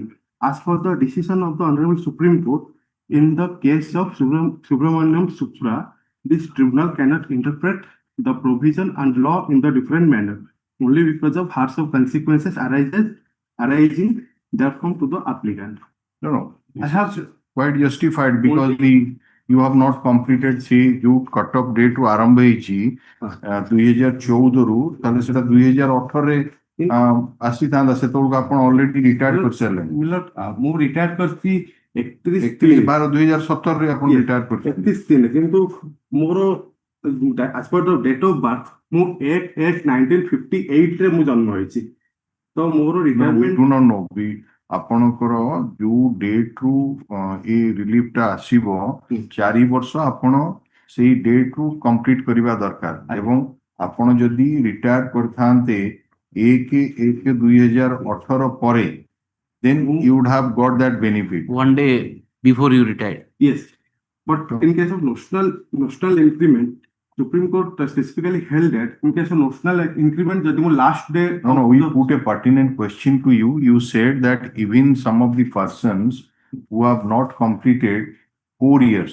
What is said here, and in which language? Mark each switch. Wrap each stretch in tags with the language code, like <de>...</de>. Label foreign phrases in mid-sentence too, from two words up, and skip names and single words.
<en>As per the decision of the Honorable Supreme Court in the case of Subramaniam Supra, this tribunal cannot interpret the provision and law in the different manner, only because of harsh of consequences arising therefrom to the applicant. No. I have quite justified because you have not completed say you cut off date</en> <or>ରୁ ଆରମ୍ଭ ହେଇଛି 2014 ରୁ ତାହେଲେ ସେଟା 2018 ରେ ଆସିଥାନ୍ତା ସେତେବେଳକୁ ଆପଣ</or> <en>already retired କରିସାରିଲେଣି।</en> <or>ମୁଁ ରିଟାୟାର୍ଡ କରିଛି 31/12/2017 ରେ ଆପଣ ରିଟାୟାର୍ଡ କରିଥିଲେ। 31 କିନ୍ତୁ ମୋର</or> <en>as per the date of birth</en> <or>ମୁଁ 8/8/1958 ରେ ମୁଁ ଜନ୍ମ ହେଇଛି So more</or> <en>No, we retirement. do not know.</en> <or>ଆପଣଙ୍କର ଯୋଉ ଡେଟ୍ ରୁ ଏ ରିଲିଫ ଟା ଆସିବ 4 ବର୍ଷ ଆପଣ ସେଇ ଡେଟ୍ ରୁ କମ୍ପ୍ଲିଟ କରିବା ଦରକାର ଏବଂ ଆପଣ ଯଦି ରିଟାୟାର କରିଥାନ୍ତେ 1/1/2018 ପରେ</or> <en>then you would have got that benefit. One day before you retired. Yes, but in case of notional increment, Supreme Court specifically held that in case of notional increment, the last day. No, we put a pertinent question to you. You said that even some of the persons who have not completed 4 years,</en>